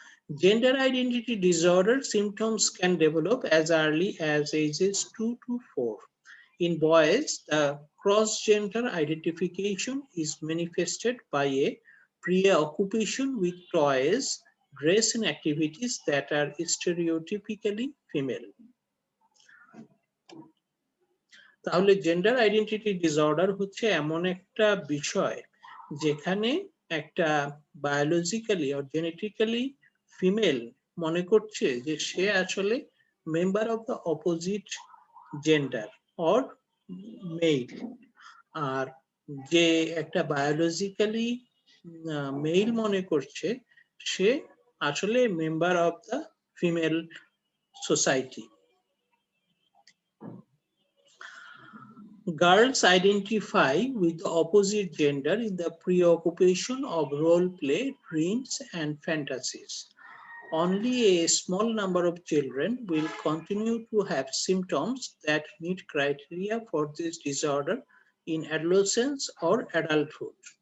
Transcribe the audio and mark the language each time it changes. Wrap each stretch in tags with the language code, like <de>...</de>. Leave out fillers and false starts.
<en>Gender identity disorder symptoms can develop as early as ages 2 to 4. In boys, the cross-gender identification is manifested by a preoccupation with toys, dress, and activities that are stereotypically female.</en> <bn>তাহলে gender identity disorder হচ্ছে এমন একটা বিষয় যেখানে একটা biologically or genetically female মনে করছে যে সে আসলে</bn> <en>member of the opposite gender or male,</en> <bn>আর যে একটা বায়োলজিক্যালি মেল মনে করছে সে আসলে</bn> <en>Member of the female society. Girls identify with the opposite gender in the preoccupation of role play, dreams, and fantasies. Only a small number of children will continue to have symptoms that meet criteria for this disorder in adolescence or adulthood.</en>